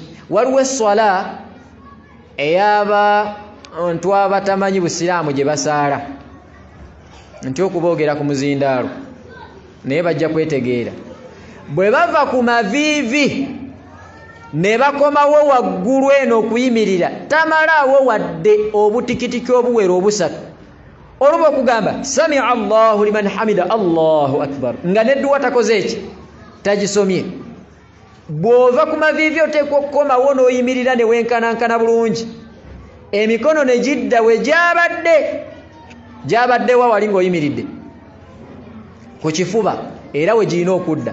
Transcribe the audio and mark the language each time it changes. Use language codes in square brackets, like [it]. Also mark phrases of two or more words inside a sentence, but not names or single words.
[lg] Waliwo esswala ey'abantu abatamanyi busiraamu gye basaala nti okuboogera ku muzindaalo naye bajja kwetegeera. Bwe bava ku maviivi ne bakomawo waggulu eno okuyimirira tamalaawo wadde obutikitiki obuwera obusatu. Oluba okugamba [ar] سمع الله لمن حمده الله أكبر [lg] nga nedduwa takoze eki tagisomye. Bw'ova ku maviivi oteekwa okukomawo n'oyimirira ne wenkanankana bulungi. Emikono ne gidda we gyabadde wa wali ng'oyimiridde ku kifuba era we girina okudda.